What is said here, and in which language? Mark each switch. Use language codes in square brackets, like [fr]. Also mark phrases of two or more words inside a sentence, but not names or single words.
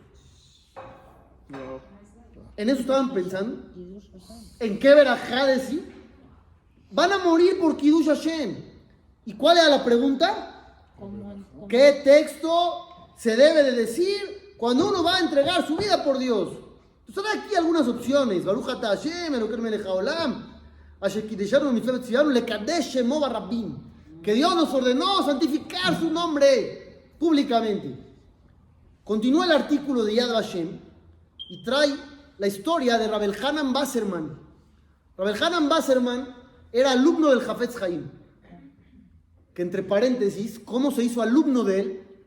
[es] ¿En eso estaban pensando? ¿En qué verajá decir? Van a morir por [he] קידוש השם. [es] ¿Y cuál era la pregunta? ¿Qué texto se debe de decir cuando uno va a entregar su vida por Dios? Entonces hay aquí algunas opciones. [he] ברוך אתה השם אלהינו מלך העולם אשר קדשנו מצוות צונו לקדש שמו ברבים. [es] Que Dios nos ordenó santificar su nombre públicamente. Continúa el artículo de Yad Vashem y trae la historia de Rabel Hanan Wasserman. Rabel Hanan Wasserman era alumno del Jafetz Haim, que entre paréntesis, ¿cómo se hizo alumno de él?